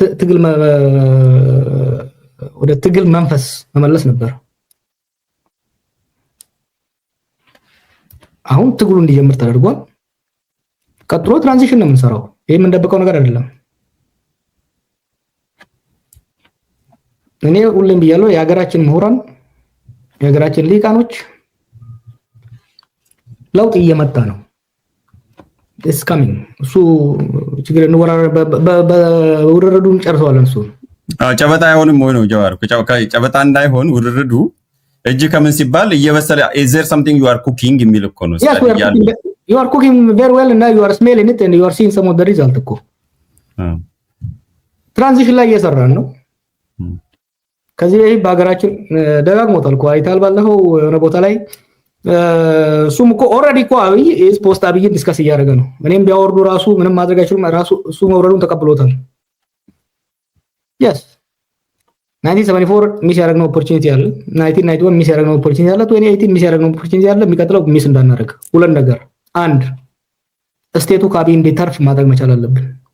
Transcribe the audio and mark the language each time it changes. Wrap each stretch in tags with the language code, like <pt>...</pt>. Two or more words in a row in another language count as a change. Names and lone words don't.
<am>ወደ ትግል መንፈስ መመለስ ነበር። አሁን ትግሉ እንዲጀምር ተደርጓል። ቀጥሎ ትራንዚሽን ነው የምንሰራው። ይሄ የምንደብቀው ነገር አይደለም። እኔ ሁሌም ብያለሁ፣ የሀገራችን ምሁራን፣ የሀገራችን ሊቃኖች ለውጥ እየመጣ ነው።</am> <en>it's coming።</en> <am>እሱ ችግር ነው። በውርርዱን ጨርሰዋል። እሱ ጨበጣ አይሆንም ወይ ነው ጀዋር? ጨበጣ እንዳይሆን ውርርዱ እጅ ከምን ሲባል እየበሰለ</am> <en>is there something you are cooking</en> <am>የሚል እኮ ነው።</am> <en>you are cooking very well and now you are smelling it and you are seeing some of the result እኮ</en> <am>ትራንዚሽን ላይ እየሰራን ነው። ከዚህ ላይ በሀገራችን ደጋግሞታል እኮ አይታል። ባለፈው የሆነ ቦታ ላይ እሱም እኮ ኦልሬዲ እኮ አብይ ፖስት አብይን ዲስከስ እያደረገ ነው። እኔም ቢያወርዱ ራሱ ምንም ማድረግ አይችሉም። ራሱ እሱ መውረዱን ተቀብሎታል። yes 1974 ሚስ ያደረግነው ኦፖርቹኒቲ አለ፣ 1991 ሚስ ያደረግነው ኦፖርቹኒቲ አለ፣ 2018 ሚስ ያደረግነው ኦፖርቹኒቲ አለ። የሚቀጥለው ሚስ እንዳናደርግ ሁለት ነገር፣ አንድ ስቴቱ ከአብይ እንዲተርፍ ማድረግ መቻል አለብን።</am>